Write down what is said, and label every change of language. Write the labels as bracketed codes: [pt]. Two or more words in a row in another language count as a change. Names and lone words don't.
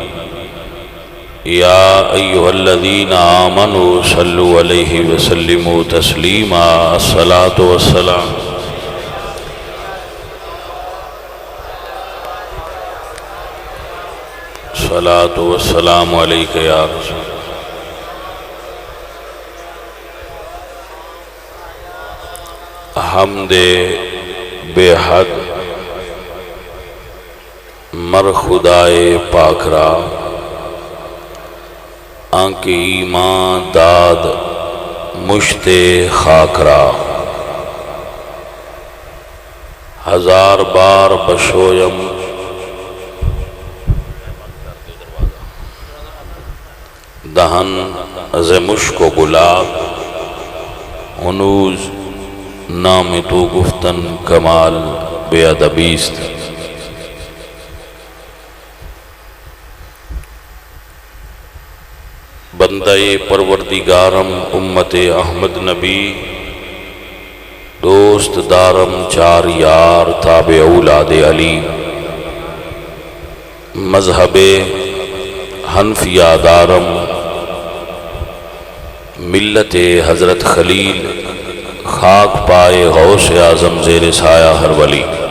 [ar] يا أيها الذين آمنوا صلوا عليه وسلموا تسليما الصلاة والسلام الصلاة والسلام عليك يا رسول [fa] حمد بے حد مر خدائے پاک را آنکھ ایمان داد مشت خاک را ہزار بار بشویم دہن از مشک و گلاب ہنوز نام تو گفتن کمال بے ادبیست بندہ پروردگارم امت احمد نبی دوست دارم چار یار تابع اولاد علی مذہب حنفیہ دارم ملت حضرت خلیل خاک پائے غوث اعظم زیر سایہ ہر ولی